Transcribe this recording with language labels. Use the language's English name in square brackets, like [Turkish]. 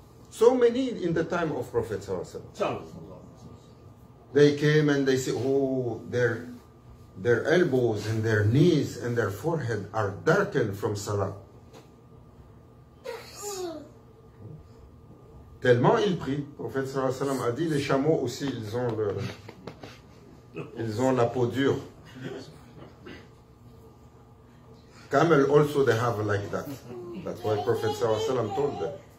[English] So many in the time of Prophet Sallallahu Alaihi Wasallam. They came and they say, oh, their elbows and their knees and their forehead are darkened from Salah. [French] Tellement il prie. Le prophète sallallahu alayhi wa sallam a dit, les chameaux aussi, ils ont la peau dure. [English] Camel also they have like that. That's why Prophet sallallahu alayhi wa sallam told them.